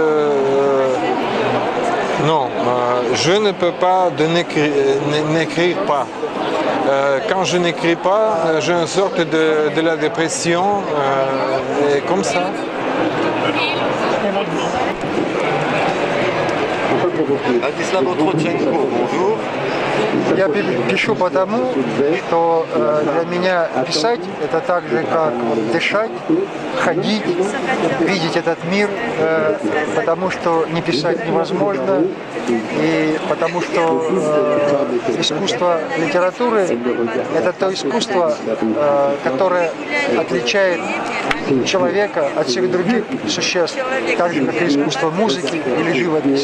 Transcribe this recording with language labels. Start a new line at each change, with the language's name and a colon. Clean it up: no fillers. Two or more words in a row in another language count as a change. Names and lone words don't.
French: non, je ne peux pas n'écrire pas. Quand je n'écris pas, j'ai une sorte de la dépression, et comme ça. Vladislav Otrochenko, bonjour.
Russian: Я пишу потому, что для меня писать – это так же, как дышать, ходить, видеть этот мир, потому что не писать невозможно, и потому что искусство литературы – это то искусство, которое отличает человека от всех других существ, так же, как и искусство музыки или живописи.